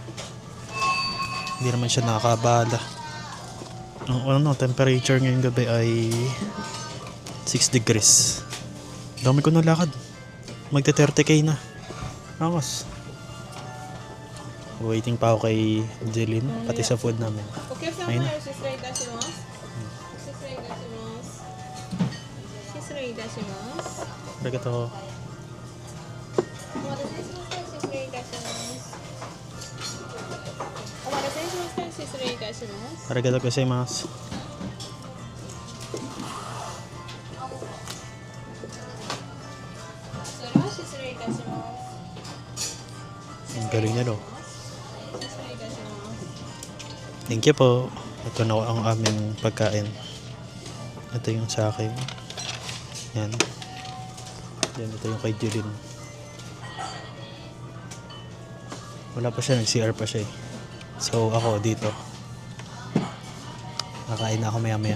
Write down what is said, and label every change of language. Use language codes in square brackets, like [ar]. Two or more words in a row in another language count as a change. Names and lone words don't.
[tl] Hindi naman siya nakakabala. Ang ano, temperature ngayong gabi ay 6 degrees. Dami ko nalakad. Magte 30k na. Angas. Waiting pa ako kay Jeline, pati sa food namin. Ayun na. Arigato. [ja] ありがとうございます. [tl] Ang galing niya, no? [en] Thank you po. [tl] Ito na ang aming pagkain. Ito yung sa akin. Yan. Yan, ito yung kay Jeline. Wala pa siya, nag-CR pa siya eh. So ako dito. Nakain na ako maya maya.